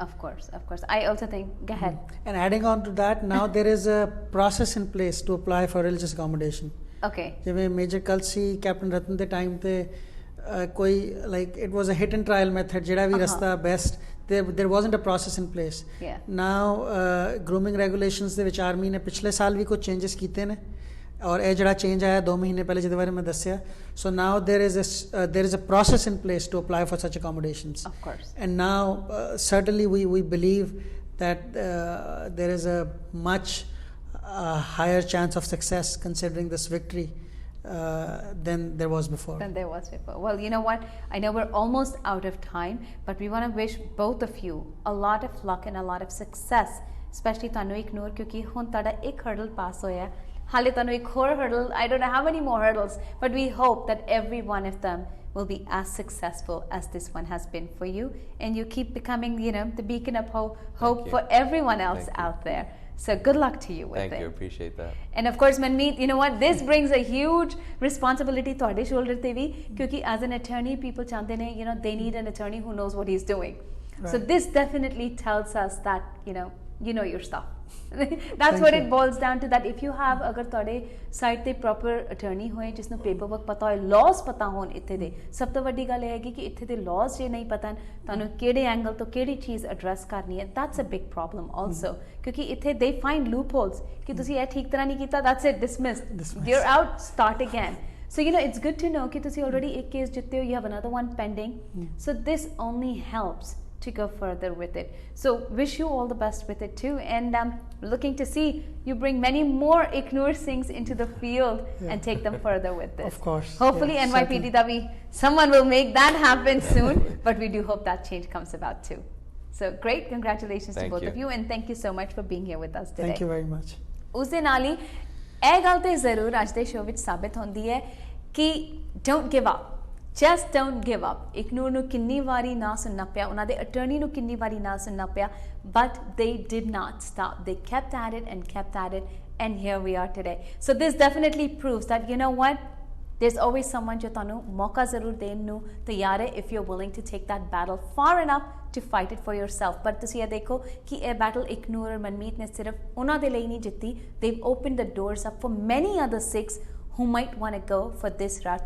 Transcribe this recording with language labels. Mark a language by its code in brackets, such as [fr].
[en] Of course. I also think, go ahead. And adding on to that, now there is a process in place to apply for religious accommodation. Okay. जिਵੇਂ Major Kalsi, Captain Ratan ਦੇ time ਤੇ कोई it was a hit and trial method, [pa] ਜਿਹੜਾ ਵੀ ਰਸਤਾ [en] best, there wasn't a process in place. Yeah. [pa] Now grooming regulations ਦੇ ਵਿੱਚ army ਨੇ ਪਿਛਲੇ ਸਾਲ ਵੀ ਕੁਝ ਚੇਂजेस ਕੀਤੇ ਨੇ और ਇਹ ਜਿਹੜਾ ਚੇਂਜ ਆਇਆ 2 ਮਹੀਨੇ ਪਹਿਲੇ ਜਿਹਦੇ ਬਾਰੇ ਮੈਂ ਦੱਸਿਆ. [en] So now there is a process in place to apply for such accommodations. Of course. And now certainly we believe that there is a much higher chance of success considering this victory than there was before. Well, you know what? I know we're almost out of time, but we want to wish both of you a lot of luck and a lot of success, especially ਤੁਹਾਨੂੰ Iknoor, [pa] ਕਿਉਂਕਿ ਹੁਣ ਤੁਹਾਡਾ ਇੱਕ [en] hurdle pass ਹੋਇਆ. [pa] ਹਾਲੇ ਤੁਹਾਨੂੰ ਇੱਕ ਹੋਰ [en] hurdle, I don't know how many more hurdles, but we hope that every one of them will be as successful as this one has been for you, and you keep becoming, the beacon of hope for everyone else out there. So good luck to you with it. Thank you, appreciate that. And of course, Manmeet, you know what, this brings a huge responsibility [pa] ਤੁਹਾਡੇ shoulder ਤੇ ਵੀ, ਕਿਉਂਕਿ [en] as an attorney, people ਚਾਹੁੰਦੇ ਨੇ, they need an attorney who knows what he's doing. Right. So this definitely tells us that, you know your stuff. [pa] That's what it boils down to, that if you have agar ਤੁਹਾਡੇ side ਤੇ proper attorney ਹੋਏ ਜਿਸਨੂੰ paperwork ਪਤਾ ਹੋਏ, laws ਪਤਾ ਹੋਣ ਇੱਥੇ ਦੇ, ਸਭ ਤੋਂ ਵੱਡੀ ਗੱਲ ਇਹ ਹੈਗੀ ਕਿ ਇੱਥੇ ਦੇ laws ਜੇ ਨਹੀਂ ਪਤਾ ਤੁਹਾਨੂੰ ਕਿਹੜੇ ਐਂਗਲ ਤੋਂ ਕਿਹੜੀ ਚੀਜ਼ address ਕਰਨੀ ਹੈ, [en] that's a big problem also, [pa] ਕਿਉਂਕਿ ਇੱਥੇ they find loopholes ਕਿ ਤੁਸੀਂ ਇਹ ਠੀਕ ਤਰ੍ਹਾਂ ਨਹੀਂ ਕੀਤਾ, [en] that's it, dismissed. You're out, start again. So it's good to know [pa] ਕਿ ਤੁਸੀਂ already ਇੱਕ case ਜਿੱਤੇ ਹੋ, [en] you have another one pending. So this only helps to go further with it. So wish you all the best with it too, and looking to see you bring many more Iknoor Singhs into the field and take them further with this. Of course. Hopefully NYPD Davi, someone will make that happen soon, but we do hope that change comes about too. So great, congratulations to both of you, and thank you so much for being here with us today. Thank you very much. [pa] ਉਸ ਦੇ ਨਾਲ ਹੀ ਇਹ ਗੱਲ ਤੇ ਜ਼ਰੂਰ ਅੱਜ ਦੇ show ਵਿੱਚ ਸਾਬਿਤ ਹੁੰਦੀ ਹੈ ਕਿ [en] don't give up. Just don't give up. [pa] Iknoor ਨੂੰ ਕਿੰਨੀ ਵਾਰੀ ਨਾ ਸੁਣਨਾ ਪਿਆ, ਉਹਨਾਂ ਦੇ attorney ਨੂੰ ਕਿੰਨੀ ਵਾਰੀ ਨਾ ਸੁਣਨਾ ਪਿਆ, [en] but they did not stop. They kept at it and kept at it, and here we are today. So this definitely proves that, you know what, there's always someone [pa] ਜੋ ਤੁਹਾਨੂੰ ਮੌਕਾ ਜ਼ਰੂਰ ਦੇਣ ਨੂੰ ਤਿਆਰ ਹੈ, [en] if you're willing to take that battle far enough to fight it for yourself. [pa] ਪਰ ਤੁਸੀਂ ਇਹ ਦੇਖੋ ਕਿ ਇਹ battle Iknoor और Manmeet ਨੇ ਸਿਰਫ ਉਹਨਾਂ ਦੇ ਲਈ ਨਹੀਂ ਜਿੱਤੀ, [en] they've opened the doors up for many other Sikhs who might want to go for this route.